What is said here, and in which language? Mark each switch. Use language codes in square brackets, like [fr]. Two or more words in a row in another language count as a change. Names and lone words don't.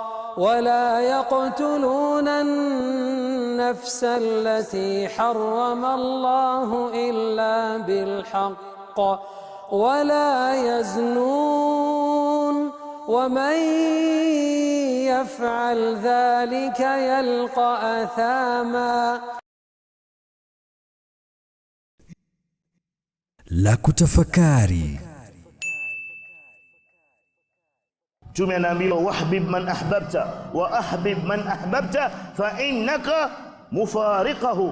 [ar] إلا بالحق ولا يزنون ومن يفعل ذلك يلقى أثاما. [sw] La kutafakari. Mtume anaambiwa [ar] وأحبب من أحببت وأحبب من أحببت فإنك مفارقه.